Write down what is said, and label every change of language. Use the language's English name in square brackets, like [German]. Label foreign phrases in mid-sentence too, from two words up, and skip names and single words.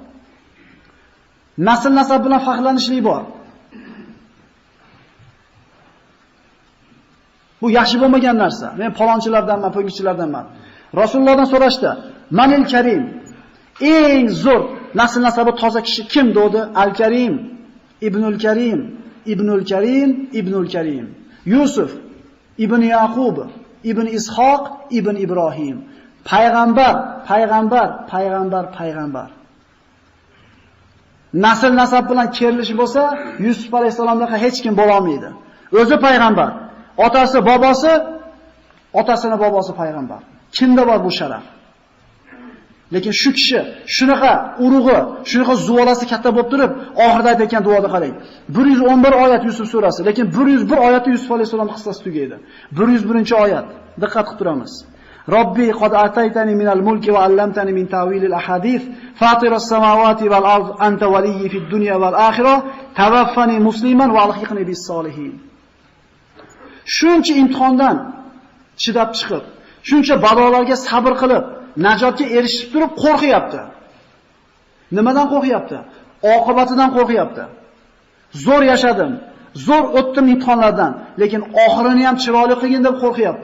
[Uzbek] Nasl nasab bilan faxrlanishlik bor. Bu yaxshi bo'lmagan narsa. Men palonchilardanman, po'ngichilardanman. Rasulullohdan so'rashdi: [Arabic] "من الكريم?" [Uzbek] Eng zo'r nasl nasabi toza kishi kim dedi? [Arabic] الكريم ابن الكريم ابن الكريم ابن الكريم, Ibnul Karim. يوسف بن يعقوب بن إسحاق بن إبراهيم. [Uzbek] Payg'ambar, payg'ambar, payg'ambar, payg'ambar. Nasl nasab bilan kerilishi bo'lsa, Yusuf alayhisalomga hech kim bo'la olmaydi. O'zi payg'ambar. Otasi, bobosi, otasini bobosi payg'ambar. Kimda bor bu sharaf? Lekin shu kishi shunaqa urug'i, shunaqa zuvolasi katta bo'lib turib, oxirida aytgan duoda qarang. 111 oyat Yusuf surasi, lekin 101 oyatda Yusuf alayhisolamning qissasi tugaydi. 101-oyat. Diqqat qilib turamiz. [Arabic] رب قد آتيتني من الملك وعلمتني من تأويل الأحاديث فاطر السماوات والأرض أنت وليي في الدنيا والآخرة توفني مسلما وألحقني بالصالحين. [Uzbek] Shuncha imtihondan chidab chiqib, shuncha balolarga sabr qilib, najotga erishib turib qo'rqyapti. Nimadan qo'rqyapti? Oqibatidan qo'rqyapti. Zo'r yashadim, zo'r o'tdim imtihonlardan, lekin oxirini ham chiroyli qilgin deb qo'rqyapti.